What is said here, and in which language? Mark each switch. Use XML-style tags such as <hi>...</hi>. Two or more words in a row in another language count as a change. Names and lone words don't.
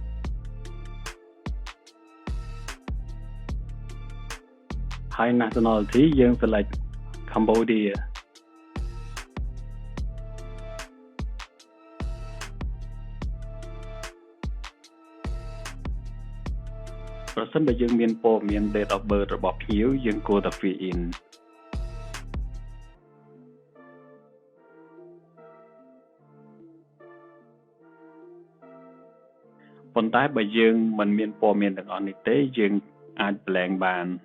<km>ហើយ nationality យើង select Cambodia ប្រសិនបើយើងមានព័ត៌មាន</km> <en>date of birth</en> <km>របស់ភ្ញៀវយើងគួរតែ</km> <en>fill in</en> <km>ប៉ុន្តែបើយើងមិនមានព័ត៌មានទាំងអស់នេះទេយើងអាច blank បាន</km>